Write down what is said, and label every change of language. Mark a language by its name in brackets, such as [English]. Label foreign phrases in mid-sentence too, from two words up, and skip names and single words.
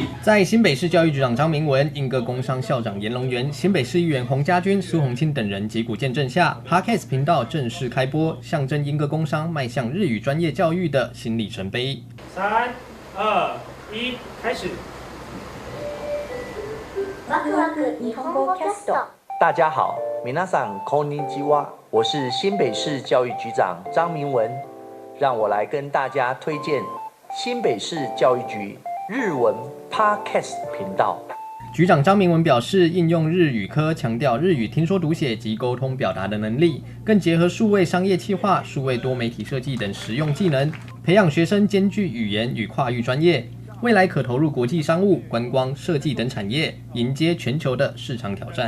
[Chinese] 在新北市教育局长张明文、莺歌工商校长严龙元、新北市议员洪家军、苏宏清等人击鼓见证下 ，Podcast 频道正式开播，象征莺歌工商迈向日语专业教育的新里程碑。 3、2、1，开始。大家好， [Japanese] 皆さんこんにちは， [Chinese] 我是新北市教育局长张明文，让我来跟大家推荐新北市教育局日文 Podcast 频道。局长张明文表示，应用日语科强调日语听说读写及沟通表达的能力，更结合数位商业企划、数位多媒体设计等实用技能，培养学生兼具语言与跨域专业，未来可投入国际商务、观光、设计等产业，迎接全球的市场挑战。